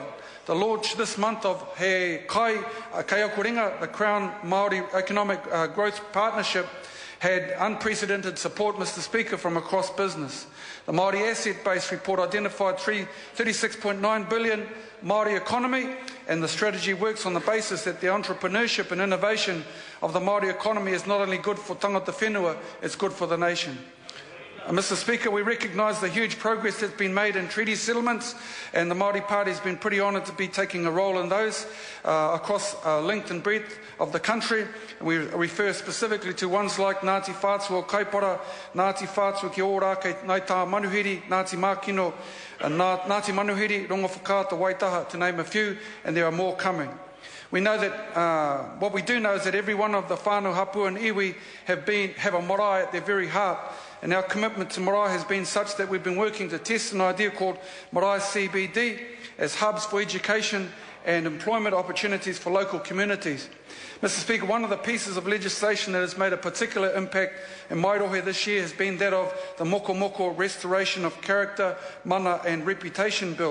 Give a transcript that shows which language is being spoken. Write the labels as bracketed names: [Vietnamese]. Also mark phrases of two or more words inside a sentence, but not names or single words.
[English] The launch this month of He Kai Akoringa, the Crown Māori Economic Growth Partnership, had unprecedented support, Mr. Speaker, from across business. The Māori Asset Base report identified 36.9 billion Māori economy, and the strategy works on the basis that the entrepreneurship and innovation of the Māori economy is not only good for [Māori] tangata whenua, [English] it's good for the nation. Mr. Speaker, we recognise the huge progress that's been made in treaty settlements, and the Māori Party has been pretty honoured to be taking a role in those across length and breadth of the country. We refer specifically to ones like Ngāti Whātua Kaipara, Ngāti Whātua ki Ōrākei Ngāi Tā Manuhiri, Ngāti Mākino, Ngāti Manuhiri, Rongo Whakaata Waitaha, to name a few, and there are more coming. We know that, what we do know is that every one of the [Māori] whānau hapua [English] and iwi have a marae at their very heart, and our commitment to marae has been such that we've been working to test an idea called marae CBD as hubs for education and employment opportunities for local communities. Mr. Speaker, one of the pieces of legislation that has made a particular impact in Mairohe this year has been that of the Moko Moko Restoration of Character, Mana and Reputation Bill.